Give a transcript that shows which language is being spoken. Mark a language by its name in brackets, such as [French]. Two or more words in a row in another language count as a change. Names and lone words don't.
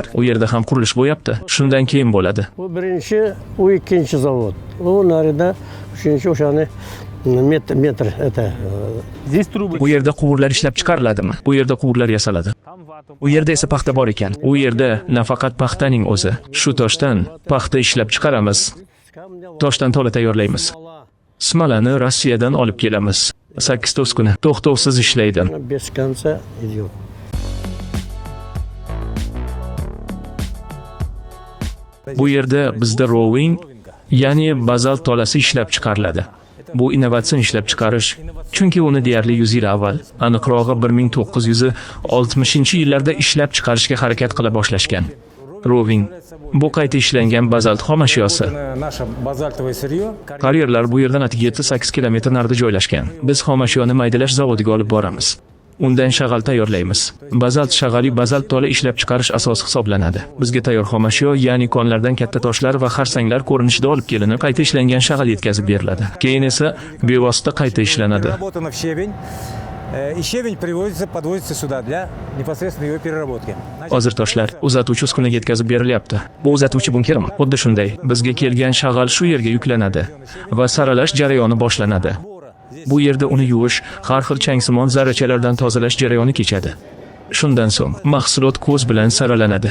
[Uzbek] U yerda ham qurilish bo'lyapti. Shundan keyin bo'ladi. Bu birinchi, u ikkinchi zavod. U narida uchinchi o'shani metr это. Bu yerda quvurlar ishlab chiqariladimi? Bu yerda quvurlar yasaladi. U yerda esa paxta bor ekan. U yerda nafaqat paxtaning o'zi, shu toshdan paxta ishlab chiqaramiz. Toshdan tola tayyorlaymiz. Smalani Rossiyadan olib kelamiz. 8-9 kuni to'xtovsiz ishlaydi. [Russian] Без конца идет. [Uzbek] Bu yerda bizda rowing, ya'ni bazalt tolasi ishlab chiqariladi. Bu innovatsion ishlab chiqarish, chunki uni deyarli 100 yil avval, aniqrog'i 1960-yillarda ishlab chiqarishga harakat qila boshlashgan. Rowing bu qayta ishlangan bazalt xom ashyosi. [Russian] Наше базальтовое сырье. [Uzbek] Karyerlar bu yerdan atigi 7-8 kilometr narida joylashgan. Biz xom ashyoni maydalash zavodiga olib boramiz. Undan shag'al tayyorlaymiz. Bazalt shag'ali bazalt tola ishlab chiqarish asosi hisoblanadi. Bizga tayyor xom ashyo, ya'ni konlardan katta toshlar va xarsanglar ko'rinishida olib kelinib, qayta ishlangan shag'al yetkazib beriladi. Keyin esa bevosita qayta ishlanadi. [Russian] Переработано в щебень. И щебень подвозится сюда для непосредственно его переработки. [Uzbek] Hozir toshlar uzatuvchi uskunaga yetkazib berilyapti. Bu uzatuvchi bunkermi? Xuddi shunday. Bizga kelgan shag'al shu yerga yuklanadi va saralash jarayoni boshlanadi. Bu yerda uni yuvish, har xil changsimon zarrachalardan tozalash jarayoni kechadi. Shundan so'ng mahsulot ko'z bilan saralanadi.